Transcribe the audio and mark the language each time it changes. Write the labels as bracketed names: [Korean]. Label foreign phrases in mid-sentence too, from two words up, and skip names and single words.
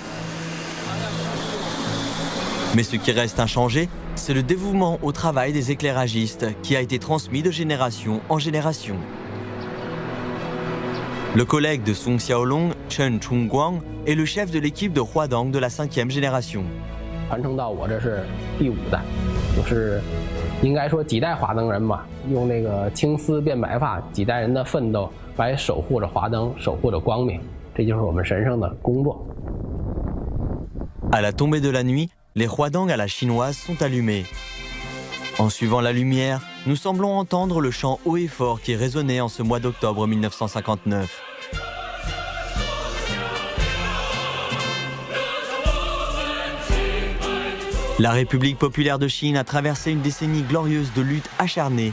[French] Mais ce qui reste inchangé, c'est le dévouement au travail des éclairagistes qui a été transmis de génération en génération. Le collègue de Song Xiaolong, Chen Chongguang, est le chef de l'équipe de Huadong de la 5e génération. [Chinese] 传承到我这是第5代，就是应该说几代华灯人吧，用那个青丝变白发，几代人的奋斗来守护着华灯，守护着光明，这就是我们神圣的工作。 [French] À la tombée de la nuit, les Huadong à la chinoise sont allumés. En suivant la lumière, nous semblons entendre le chant haut et fort qui résonnait en ce mois d'octobre 1959. La République populaire de Chine a traversé une décennie glorieuse de lutte acharnée.